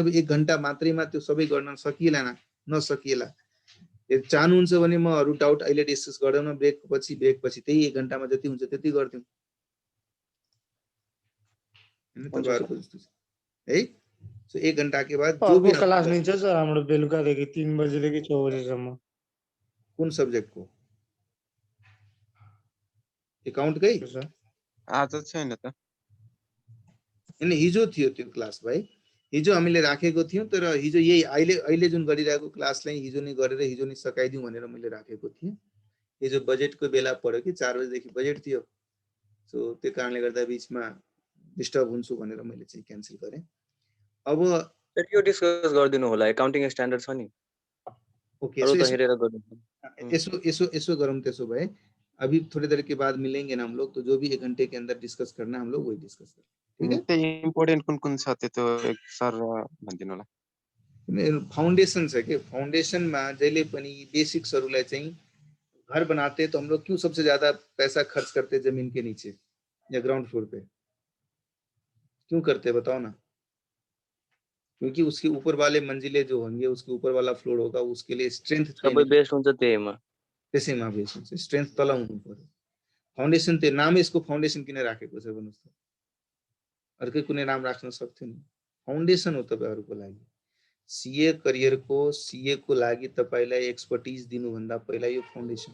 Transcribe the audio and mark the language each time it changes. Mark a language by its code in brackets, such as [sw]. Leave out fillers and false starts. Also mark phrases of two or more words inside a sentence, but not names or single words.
[ne] अब 1 घण्टा मात्रैमा त्यो सबै गर्न सकिएला नसकिएला। यदि चाहनुहुन्छ भने म अरु डाउट अहिले डिस्कस गर्दैन, ब्रेक पछि त्यही 1 घण्टामा जति हुन्छ त्यति गर्दियौ। हैन तपाईहरुको जस्तो है। [hi] सो 1 घण्टा के बाद जो भी [ne] क्लास लिन्छ सर हाम्रो बेलुकादेखि 3 बजेदेखि 6 बजेसम्म। कुन सब्जेक्टको? एकाउन्टकै? आज छैन त। हैन हिजो थियो त्यो क्लास भाइ। हिजो हामीले राखेको थियौं, तर हिजो यही अहिले जुन गरिरहेको क्लासलाई हिजो नै गरेर हिजो नै सकाइदिउँ भनेर मैले राखेको थिएँ। हिजो बजेटको बेला पर्यो कि 4 बजेदेखि बजेट थियो। सो त्यो कारणले गर्दा बीचमा डिस्टर्ब हुन्छु भनेर मैले चाहिँ क्यान्सल गरेँ। अब यो डिस्कस गर्दिनु होला, [en] accounting standard [ne] छ नि। ओके अरु त हेरेर गर्नु। [hi] ऐसो गरम [ne] त्यसो भए [hi] अभी थोड़ी देर के बाद मिलेंगे ना हम लोग, तो जो भी 1 घंटे के अंदर डिस्कस करना हम लोग वही डिस्कस करें, ठीक है? [ne] त्यो इम्पोर्टेन्ट कुन छ त्यो एक सर भन्दिनु होला। फाउन्डेशन छ के फाउन्डेशनमा जहिले पनि बेसिक्सहरुलाई चाहिँ [hi] घर बनाते तो हम लोग क्यों सबसे ज्यादा पैसा खर्च करते जमीन के नीचे या [en] ground floor [hi] पे? क्यों करते बताओ ना? क्योंकि उसके ऊपर वाले मंजिले जो होंगे, उसके ऊपर वाला फ्लोर होगा, उसके लिए स्ट्रेंथ [ne] सबै बेस्ट हुन्छ त्यहीमा। त्यसैमा बेस हुन्छ, स्ट्रेंथ तल हुनु पर्यो। फाउन्डेशन त्यो नामै यसको फाउन्डेशन किन राखेको छ भन्नुस् त? अर्कै कुनै नाम राख्न सक्थ्यो नि। फाउन्डेशन हो तपाईहरुको लागि। सीए करियरको सीए को लागि तपाईलाई एक्सपर्टिज दिनु भन्दा पहिला यो फाउन्डेशन।